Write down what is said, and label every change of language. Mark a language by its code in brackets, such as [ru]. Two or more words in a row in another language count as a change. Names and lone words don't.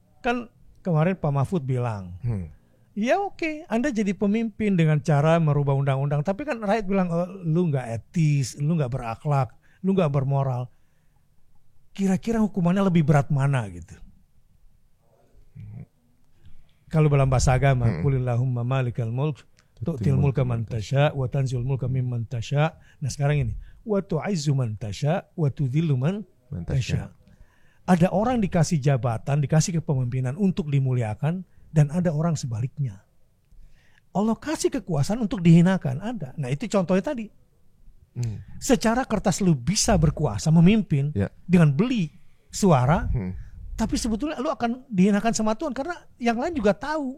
[id] Kan kemarin Pak Mahfud bilang Ya oke, Anda jadi pemimpin dengan cara merubah undang-undang. Tapi kan rakyat bilang, oh, lu nggak etis, lu nggak berakhlak, lu nggak bermoral. Kira-kira hukumannya lebih berat mana gitu? Kalau dalam bahasa agama, [ar] قل اللهم مالك الملك تؤتي الملك من تشاء وتنزل الملك ممن تشاء. [id] Nah sekarang ini, [ar] وتعز من تشاء وتذل من تشاء, wa tudhillu man tasya. [id] Ada orang dikasih jabatan, dikasih kepemimpinan untuk dimuliakan, dan ada orang sebaliknya. Allah kasih kekuasaan untuk dihinakan, ada. Nah itu contohnya tadi. Secara kertas lu bisa berkuasa, memimpin, dengan beli suara, tapi sebetulnya lu akan dihinakan sama Tuhan karena yang lain juga tahu.